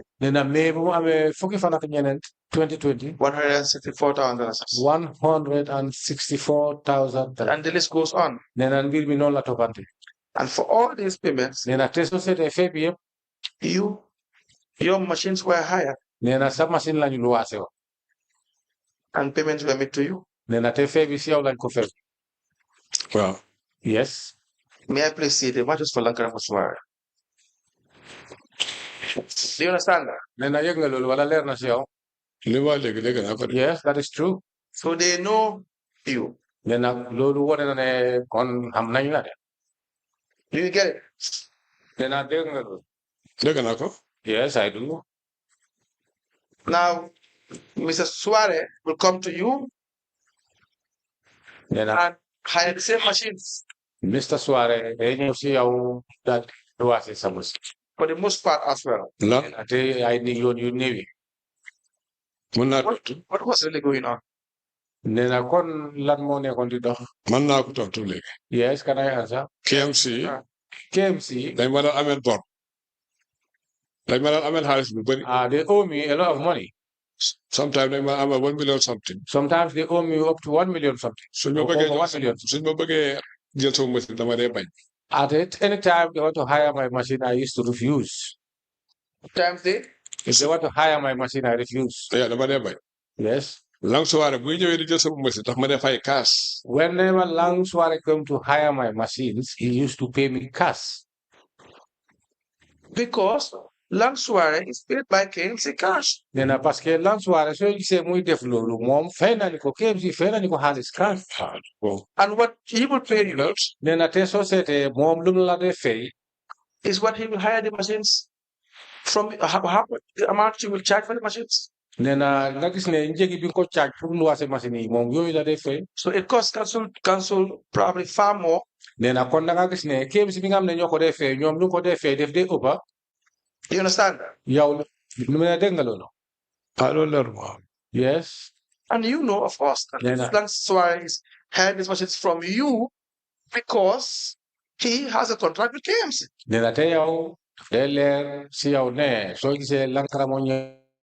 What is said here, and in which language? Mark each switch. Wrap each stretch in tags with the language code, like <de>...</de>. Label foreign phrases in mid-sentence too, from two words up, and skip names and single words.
<wo>Nena May bu amee fukki fan ak ñeneent 2020. $164,000. $164,000.</wo> <en>And the list goes on.</en> <wo>Nena mbir mi noonu la toppante.</wo> <en>And for all these payments,</en> <wo>Nena te société fee bi yëpp.</wo> <en>Your machines were hired.</en> <wo>Nena sa machine lañu luwaase woon.</wo> <en>And payments were made to you.</en> <wo>Nena te fee bi si yow lañ ko fay.</wo> <en>Wow. Yes. May I please see the matches for Lankaramo Suare? Do you understand that?</en> <wo>Nena yëg nga loolu wala leer na si yow.</wo> <en>Yes, that is true. So they know you.</en> <wo>Nena loolu wone na ne kon xam nañ la de.</wo> <en>Do you get it?</en> <wo>Nena dégg nga loolu. Dégg naa ko.</wo> <en>Yes, I do. Now, Mr. Suare will come to you and hire the same machines.</en> <wo>Mr. Suare, ñëw si yow daal di waase sa machine.</wo> <en>For the most part as well. No.</en> <wo>Ate ay ni yoon yu néew yi.</wo> <en>What was really going on?</en> <wo>Nena kon lan moo nekkoon di dox. Man naa ko tontu léegi.</wo> <en>Yes, can I answer?</en> <wo>KMC. dañ ma daan amel bor. dañ ma daan amel xaalis bu bëri.</wo> <en>They owe me a lot of money.</en> <wo>Sometimes dañ ma amel</wo> <en>1 million something. Sometimes they owe me up to 1 million something.</en> <wo>suñ ma bëggee jël sama machine dama dee bañ.</wo> <en>At any time they want to hire my machine, I used to refuse. Sometimes if they want to hire my machine, I refuse. Yeah,</en> <wo>dama dee bañ.</wo> <en>Yes.</en> <wo>Lang Suare buy ñëwee di jël sama machine tax ma dee fay cash.</wo> <en>Whenever Lang Suare come to hire my machines, he used to pay me cash. Because Lang Suare is paid by KMC cash.</en> <wo>Nena</wo> <fr>parce que</fr> <wo>Lang Suare so gisee muy def loolu moom fay na ni ko KMC fay na ni ko xaalis cash.</wo> <en>And what he will pay you.</en> <wo>Nena te société moom lu mu la dee fay.</wo> <en>Is what he will hire the machines from how the amount he will charge for the machines.</en> <wo>Nena nga gis ne njëgi bi nga ko charge pour lu waase machine yi moom yooyu la dee fay.</wo> <en>So it costs council probably far more.</en> <wo>Nena kon da nga gis ne KMC bi nga xam ne ñoo ko dee fay ñoom lu ko dee fay def dee ëppa.</wo> <en>Do you understand that?</en> <wo>Yow lu mel ne dégg nga loolu.</wo> <en>Yes. And you know, of course, that Lang Suare is hiring these machines from you because he has a contract with KMC.</en> <wo>Nena te yow day leer si yow ne soo gisee Lankaramo</wo>